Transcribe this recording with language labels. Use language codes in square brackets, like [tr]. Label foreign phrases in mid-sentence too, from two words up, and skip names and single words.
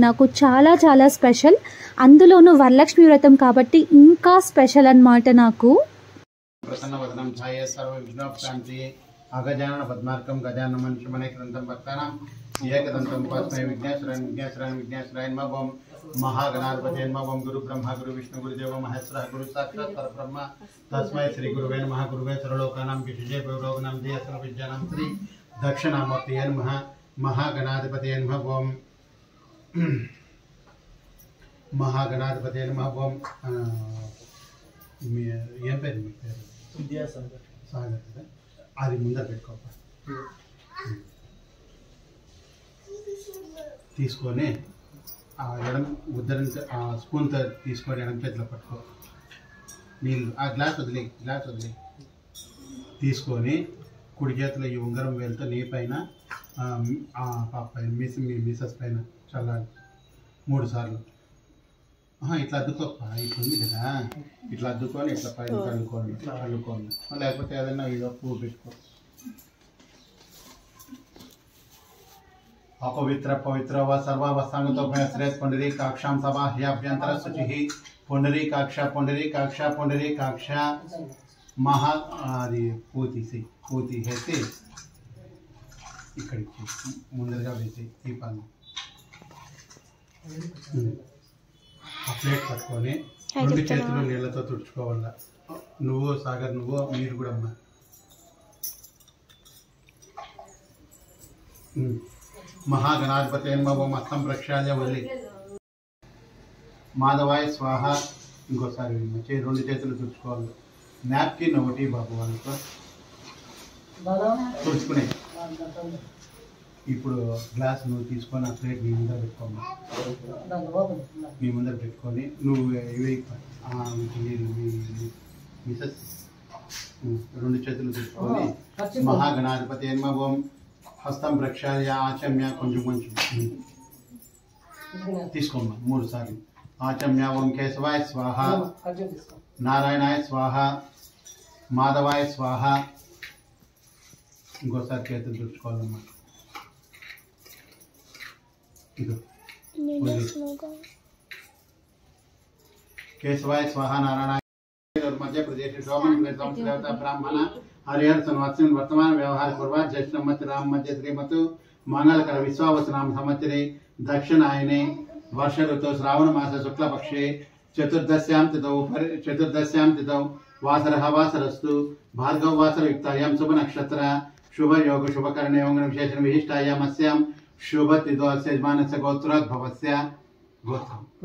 [te] నాకు చాలా స్పెషల్. అందులోనూ వరలక్ష్మి వ్రతం కాబట్టి ఇంకా స్పెషల్ అన్నమాట నాకు. [sa] ప్రసన్నవదనం ఛాయే సర్వ విఘ్నోపశాంతి అగజానన పద్మార్కం గజానన మనుష్యమనేకదంతం భక్తానాం ఏకదంతం ఉపాస్మహే విఘ్నేశ్వరాయ నమః. ఓం महागणाधिपते नमः. ओम गुरु ब्रह्मा गुरु विष्णु गुरुदेव महेश्वर गुरु साक्षात् परब्रह्म तस्मै श्री गुरुवे नमः. गुरुवे सर्वलोकानां विशेषे भवरोगानां देयसर्व विद्यानां श्री दक्षिणामूर्तये नमः. महागणाधिपते नमः. ओम महागणाधिपते नमः. [te] ओम ఏం పేరు మీ పేరు? విద్యాసాగర్. సాగర్ కదా, అది ముందర పెట్టుకోప తీసుకొని ఎడం ఉద్దరం స్పూన్తో తీసుకొని ఎడం చేతిలో పట్టుకో. నీళ్ళు ఆ గ్లాస్ వదిలే తీసుకొని కుడి చేతిలో ఈ ఉంగరం వేలుతో నీ పైన పాప పైన మీ మిసెస్ పైన చల్లాలి 3 సార్లు. ఇట్లా అద్దుకోప్ప, ఇట్లా ఉంది కదా, ఇట్లా అద్దుకొని ఇట్లా పైన కలుకోండి. లేకపోతే ఏదైనా ఇదో పువ్వు పెట్టుకో. [sa] अपवित्र पवित्र व सर्वावस्थांगतो भयश्रेष्ठ पुंडरीकाक्षां सबाह्याभ्यंतर शुचिः पुंडरीकाक्ष महा [te] అది పూతి వేసి ఇక్కడికి ముందరగా వేసి దీపాన్ని ఆ ప్లేట్ పట్టుకొని 2 చేతులు నీళ్ళతో తుడుచుకోవాలా. నువ్వు సాగర్, మీరు కూడా అమ్మా. [sa] महागणाधिपते नमः मस्तम प्रक्षाल्य वल्ली माधवाय स्वाह. [te] ఇంకోసారి 2 చేతులు తుడుచుకోవాలి. నాప్కిన్ ఒకటి బాబు వాళ్ళతో తుడుచుకునే. ఇప్పుడు గ్లాస్ నువ్వు తీసుకొని ఆ ప్లేట్ మీ ముందర పెట్టుకోమ్మా. మీ ముందర పెట్టుకొని నువ్వు ఇవి మిసెస్ 2 చేతులు తుడుచుకొని [sa] महागणाधिपते नमः हस्तं प्रक्षाल्य आचम्य [te] కొంచెం తీసుకోమ్మా 3 సార్లు. [sa] आचम्य ओम केशवाय स्वाहा नारायणाय स्वाहा माधवाय स्वाहा. [te] ఇంకోసారి చేతులు తుడుచుకోవాలమ్మా. [sa] केशवाय स्वाहा नारायणाय. मध्य प्रदेश देवता ब्राह्मण हरिहर संवत्सर वर्तमान व्यवहार पूर्वा ज्येष्ठ मत राम मध्य श्रीमत मंगलकर विश्वावस नाम संवत्सरे दक्षिणायने वर्ष ऋतु श्रावण मास शुक्ल पक्षे चतुर्दश्यां तिथौ वासरः वासरस्तु भार्गव वासर युक्तायां शुभ नक्षत्र शुभ योग शुभ कर्ण एवं विशेषण विशिष्टायां अस्यां शुभ तिथौ अस्य यजमानस्य गोत्रोद्भवस्य गोत्रं